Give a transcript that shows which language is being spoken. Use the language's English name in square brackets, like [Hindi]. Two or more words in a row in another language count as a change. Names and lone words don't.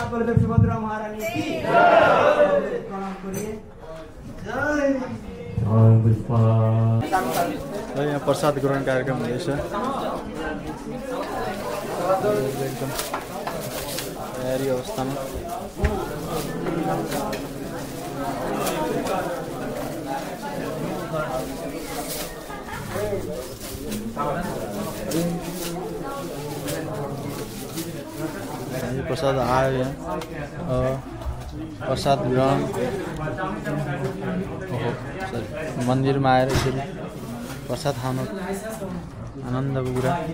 [Hindi] माता सुभद्रा महारानी की जय। प्रणाम करिए। जय [Nepali] र यहाँ प्रसाद ग्रहण कार्यक्रम हुँदैछ एकदम तयारी अवस्थामा। प्रसाद आयो यहाँ प्रसाद ग्रहण मन्दिरमा आएर यसरी प्रसाद खान आनन्दको कुरा।